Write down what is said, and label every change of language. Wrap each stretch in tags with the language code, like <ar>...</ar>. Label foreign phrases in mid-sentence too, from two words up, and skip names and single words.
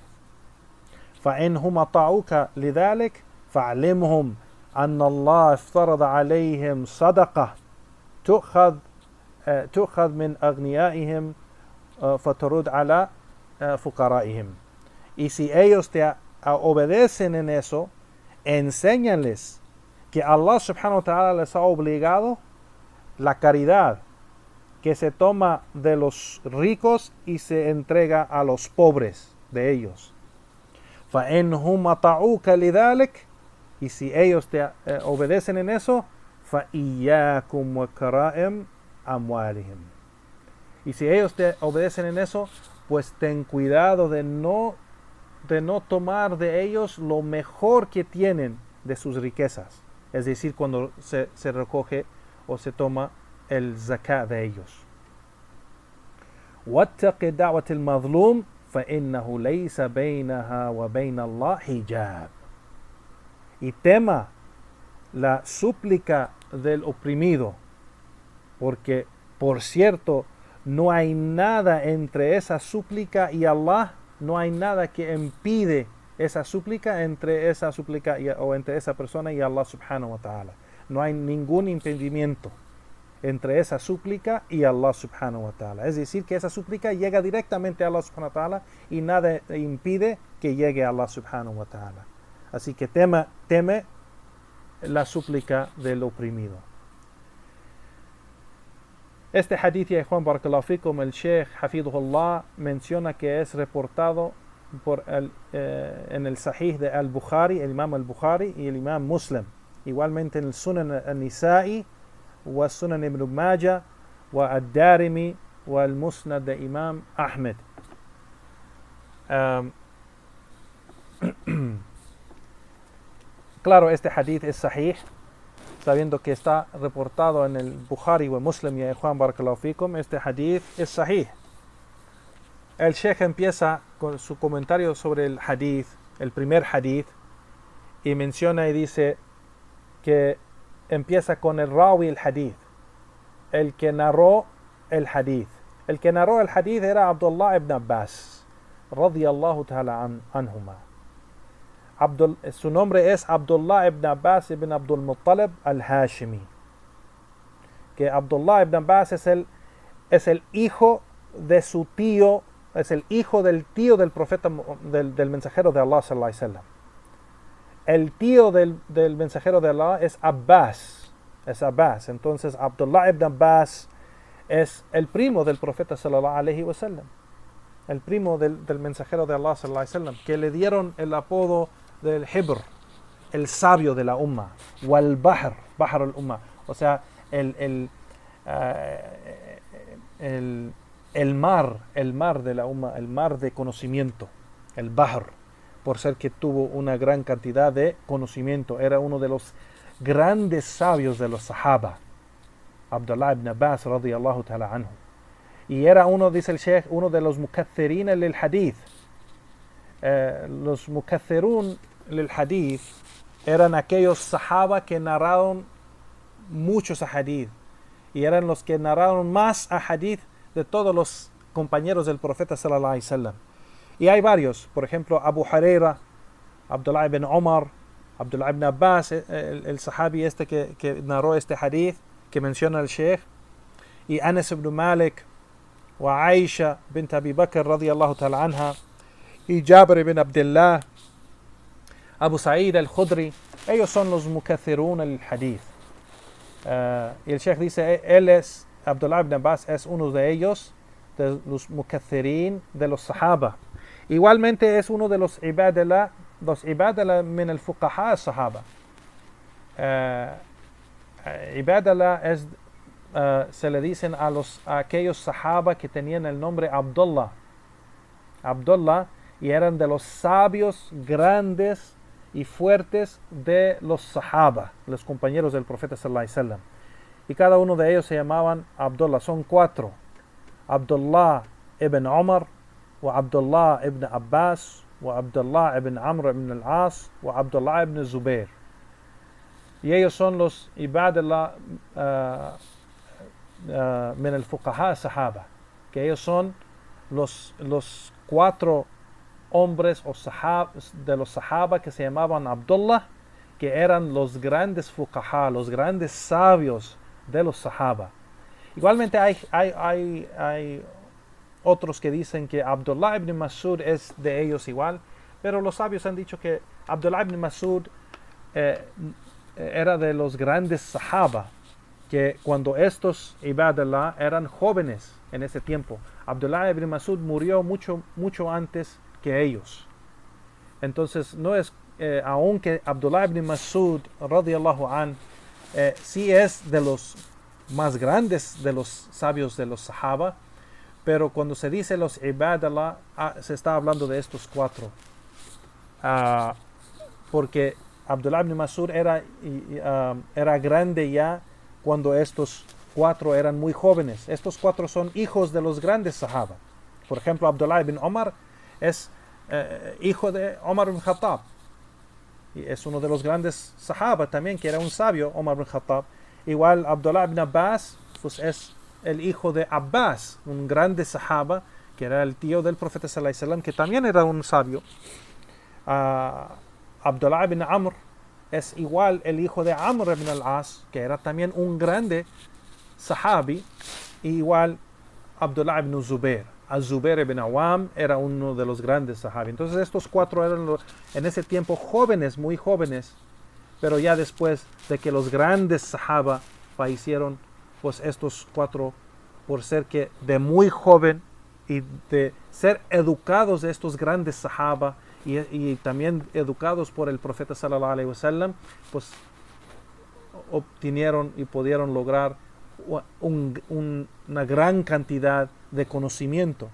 <ar>فإنهم أطاعوك لذلك فاعلمهم أن الله افترض عليهم صدقة تؤخذ من أغنيائهم فترد على فقرائهم.</ar> <es>Y si ellos te obedecen en eso, enséñales que Allah</es> <ar>سبحانه وتعالى</ar> <es>les ha obligado la caridad que se toma de los ricos y se entrega a los pobres de ellos.</es> <ar>فَإِنْهُمْ أَطَعُوكَ لِذَلِكَ,</ar> <es>y si ellos te obedecen en eso,</es> <ar>فَإِيَّاكُمْ وَكَرَائِمْ أَمْوَالِهِمْ,</ar> <es>y si ellos te obedecen en eso, pues ten cuidado de no tomar de ellos lo mejor que tienen de sus riquezas, es decir, cuando se recoge o se toma el zakat de ellos.</es> <ar>وَاتَّقِ دَعْوَةِ الْمَظْلُومِ فَإِنَّهُ لَيْسَ بَيْنَهَا وَبَيْنَ اللَّهِ حِجَابٌ,</ar> <es>y tema la súplica del oprimido, porque por cierto no hay nada entre esa súplica y Allah, no hay nada que impide esa súplica entre esa súplica o entre esa persona y Allah</es> <ar>سبحانه وتعالى.</ar> <es>No hay ningún impedimento entre esa súplica y Allah</es> <ar>سبحانه وتعالى.</ar> <es>Es decir, que esa súplica llega directamente a Allah</es> <ar>سبحانه وتعالى</ar> <es>y nada impide que llegue a Allah</es> <ar>سبحانه وتعالى.</ar> <es>Así que teme la súplica del oprimido. Este hadith, ya Juan</es> <ar>بارك الله فيكم,</ar> <es>el Sheikh Hafidhullah menciona que es reportado en el Sahih de Al-Bukhari, el Imam Al-Bukhari y el Imam Muslim. Igualmente en el Sunan Al-Nisa'i,</es> <ar>والسنن ابن ماجه والدارمي والمسند de Imam Ahmed.</ar> <es>Claro, este hadith es sahih, sabiendo que está reportado en el Bukhari o Muslim y Juan</es> <ar>بارك الله فيكم.</ar> <es>Este hadith es sahih. El Sheikh empieza con su comentario sobre el hadith, el primer hadith, y menciona y dice que empieza con el rawi el hadith, el que narró el hadith. El que narró el hadith era Abdullah ibn Abbas,</es> <ar>رضي الله تعالى عنهما.</ar> <es>Su nombre es Abdullah ibn Abbas ibn Abdul Muttalib al-Hashimi. Que Abdullah ibn Abbas es el hijo de su tío, es el hijo del tío del profeta, del mensajero de Allah</es> <ar>صلى الله عليه وسلم.</ar> <es>El tío del mensajero de Allah es Abbas. Entonces Abdullah ibn Abbas es el primo del profeta</es> <ar>صلى الله عليه وسلم.</ar> <es>El primo del mensajero de Allah</es> <ar>صلى الله عليه وسلم,</ar> <es>que le dieron el apodo del Hibr, el sabio de la umma,</es> <ar>والبحر الأمة,</ar> <es>o sea, el mar de la umma, el mar de conocimiento, el Bahr, por ser que tuvo una gran cantidad de conocimiento. Era uno de los grandes sabios de los Sahaba, Abdullah ibn Abbas</es> <ar>رضي الله تعالى عنه.</ar> <es>Y era uno, dice el Sheikh, uno de los</es> <ar>مكثرين للحديث.</ar> <es>Los</es> <ar>مكثرون للحديث</ar> <es>eran aquellos Sahaba que narraron muchos hadith, y eran los que narraron más hadith de todos los compañeros del profeta</es> <ar>صلى الله عليه وسلم.</ar> <es>Y hay varios, por ejemplo, Abu Huraira, Abdullah ibn Umar, Abdullah ibn Abbas, el sahabi este que narró este hadith que menciona el Sheikh, y Anas ibn Malik, wa Aisha bint Abi Bakr</es> <ar>رضي الله تعالى عنها,</ar> <es>y Jabir ibn Abdullah, Abu Sa'id al-Khudri. Ellos son los</es> <ar>مكثرون الحديث.</ar> <es>Y el Sheikh dice, Abdullah ibn Abbas es uno de ellos, de los mukaththireen de los Sahaba. Igualmente es uno de los</es> <ar>عبادلة من الفقهاء الصحابة.</ar> <es>Ibadallah es se le dicen a aquellos sahaba que tenían el nombre Abdullah. Abdullah, y eran de los sabios grandes y fuertes de los sahaba, los compañeros del profeta</es> <ar>صلى الله عليه وسلم.</ar> <es>Y cada uno de ellos se llamaban Abdullah. Son 4. Abdullah ibn Umar, wa Abdullah ibn Abbas, wa Abdullah ibn Amr ibn al-As, wa Abdullah ibn Zubair. Y ellos son los</es> <ar>عبادلة من الفقهاء صحابة,</ar> <es>que ellos son los 4 hombres o de los sahaba que se llamaban Abdullah, que eran los grandes fuqaha, los grandes sabios de los sahaba. Igualmente hay otros que dicen que Abdullah ibn Mas'ud es de ellos igual, pero los sabios han dicho que Abdullah ibn Mas'ud era de los grandes sahaba, que cuando estos ibadallah eran jóvenes en ese tiempo. Abdullah ibn Mas'ud murió mucho antes que ellos. Entonces no es, aunque Abdullah ibn Mas'ud</es> <ar>رضي الله عن</ar> <es>sí es de los más grandes de los sabios de los sahaba, pero cuando se dice los ibadallah se está hablando de estos 4, porque Abdullah ibn Mas'ud era grande ya cuando estos 4 eran muy jóvenes. Estos 4 son hijos de los grandes sahaba. Por ejemplo, Abdullah ibn Omar es hijo de Omar ibn Khattab, y es uno de los grandes sahaba también, que era un sabio, Omar ibn Khattab. Igual Abdullah ibn Abbas, pues es el hijo de Abbas, un grande sahaba, que era el tío del profeta</es> <ar>صلى الله عليه وسلم,</ar> <es>que también era un sabio. Abdullah ibn Amr es igual el hijo de Amr ibn al-As, que era también un grande sahabi. Igual Abdullah ibn Zubair. Az-Zubair ibn Awam era uno de los grandes sahabi. Entonces estos 4 eran en ese tiempo jóvenes, muy jóvenes, pero ya después de que los grandes sahaba fallecieron, pues estos 4, por ser que de muy joven y de ser educados de estos grandes sahaba y también educados por el profeta</es> <ar>صلى الله عليه وسلم,</ar> <es>pues obtuvieron y pudieron lograr una gran cantidad de conocimiento.</es>